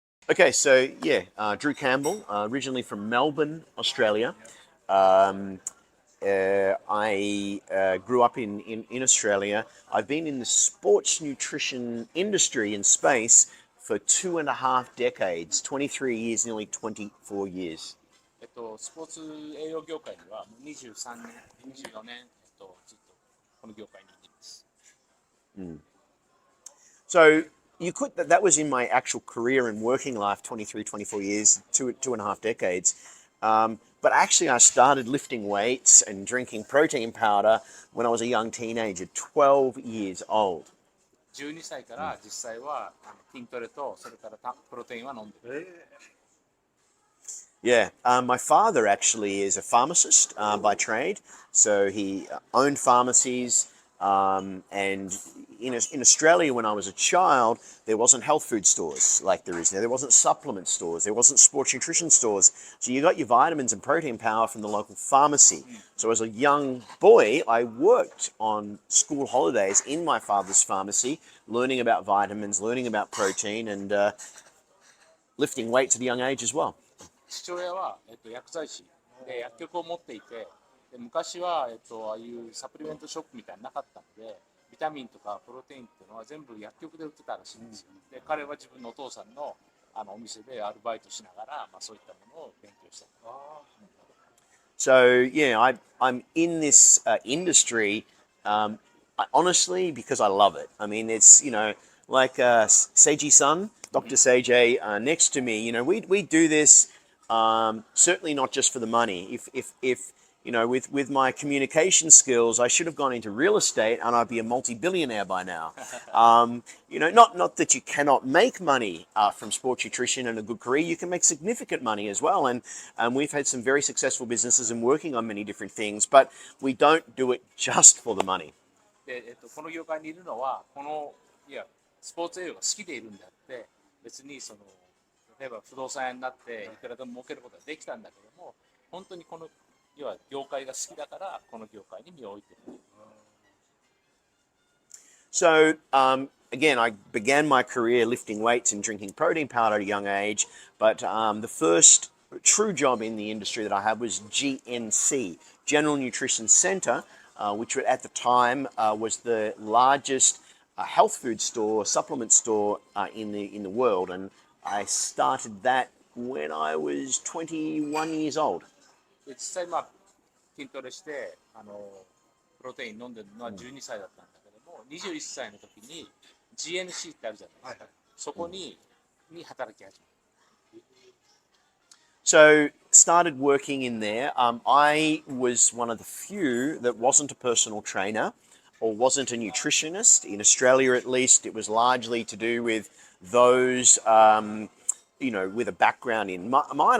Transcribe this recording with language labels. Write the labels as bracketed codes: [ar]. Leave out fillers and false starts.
[en] Okay, so yeah, Drew Campbell, originally from Melbourne, Australia. Um, I grew up in Australia. I've been in the sports nutrition industry in space for 2.5 decades, 23 years, nearly 24 years. [ja] スポーツ栄養業界にはもう23年、24年、ずっとこの業界にいます。 [en] So you could that was in my actual career and working life, 23, 24 years, 2.5 decades. But actually, I started lifting weights and drinking protein powder when I was a young teenager, 12 years old. [ja] 12歳から実際は筋トレとそれからプロテインは飲んでる。 [en] Yeah, my father actually is a pharmacist by trade, so he owned pharmacies. And in Australia, when I was a child, there wasn't health food stores like there is now. There wasn't supplement stores. There wasn't sports nutrition stores. So you got your vitamins and protein power from the local pharmacy. So as a young boy, I worked on school holidays in my father's pharmacy, learning about vitamins, learning about protein, and lifting weights at a young age as well. [ja] 父親は、薬剤師で薬局を持っていて、で昔は、ああいうサプリメントショップみたいなのなかったので、ビタミンとかプロテインっていうのは全部薬局で売ってたらしいんですよ。で彼は自分のお父さんのお店でアルバイトしながら、そういったものを勉強した。 [en] So yeah, I'm in this industry honestly because I love it. I mean, it's like Seiji-san, Dr. Seiji next to me. We do this certainly not just for the money. If with my communication skills, I should have gone into real estate and I'd be a multi-billionaire by now. Not that you cannot make money from sports nutrition and a good career. You can make significant money as well. And we've had some very successful businesses and working on many different things, but we don't do it just for the money. [ja] で、この業界にいるのは、スポーツ栄養が好きでいるんであって、別に例えば不動産屋になっていくらでも儲けることができたんだけども、本当にこの業界が好きだからこの業界に身を置いている。 [en] So again, I began my career lifting weights and drinking protein powder at a young age, but the first true job in the industry that I had was GNC, General Nutrition Center, which at the time was the largest health food store, supplement store in the world, and I started that when I was 21 years old. [ja] 実際筋トレしてプロテイン飲んでるのは12歳だったんだけども、21歳の時に GNC ってあるじゃないですか。そこに働き始めた。 [en] So started working in there. I was one of the few that wasn't a personal trainer or wasn't a nutritionist. In Australia, at least, it was largely to do with those, with a background in mine.